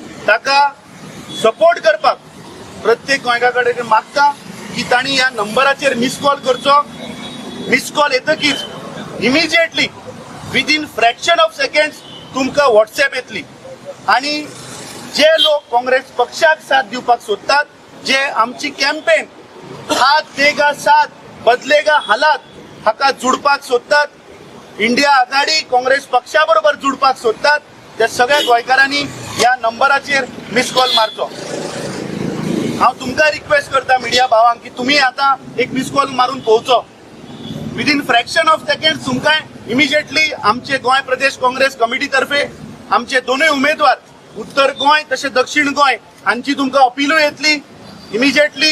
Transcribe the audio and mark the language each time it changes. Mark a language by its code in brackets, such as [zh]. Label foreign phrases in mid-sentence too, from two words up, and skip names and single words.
[kok] ताका सपोर्ट करपाक प्रत्येक गोंयकार कडेन मागता की तांणी ह्या नंबराचेर [en] miss call [kok] करचो. [en] miss call येतकीच immediately within fraction of seconds [kok] तुमकां व्हॉट्सॅप येतली. आणि जे लोक काँग्रेस पक्षाक साथ दिवपाक सोदतात, जे आमची कॅम्पेन [hi] हात देगा साथ बदलेगा हालात [kok] हाका जुडपाक सोदतात, इंडिया आघाडी काँग्रेस पक्षा बरोबर जुडपाक सोदतात, त्या सगळ्या गोंयकारांनी ह्या नंबराचेर [en] miss call [kok] मारचो. हांव तुमकां रिक्वेस्ट करता मिडिया भावांक की तुम्ही आता एक [en] miss call [kok] मारून पळोवचो. [en] within fraction of second [kok] तुमकां इमिजिएटली आमचे गोंय प्रदेश काँग्रेस कमिटी तर्फे आमचे दोनूय उमेदवार उत्तर गोंय तशें दक्षिण गोंय हांची तुमकां अपीलूय येतली इमिजिएटली.